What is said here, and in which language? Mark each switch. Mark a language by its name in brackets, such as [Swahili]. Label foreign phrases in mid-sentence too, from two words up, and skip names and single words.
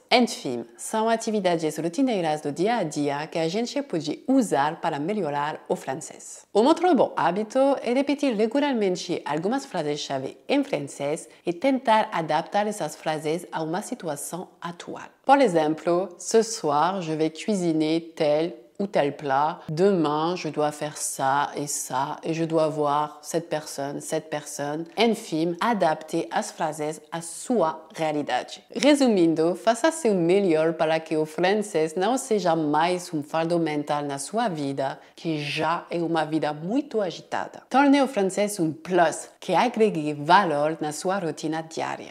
[Portuguese] Enfim, são atividades rotineiras do dia a dia que a gente pode usar para melhorar o francês. Um outro bom hábito é repetir regularmente algumas frases-chave em francês e tentar adaptar essas frases a uma situação atual. Por exemplo, [French] ce soir je vais cuisiner tel ou tel plat. Demain, je dois faire ça et je dois voir cette personne. [Portuguese] Enfim, adapte as frases à sua realidade. Resumindo, faça seu melhor para que o francês não seja mais um fardo mental na sua vida, que já é uma vida muito agitada. Torne o francês um plus que agregue valor na sua rotina diária.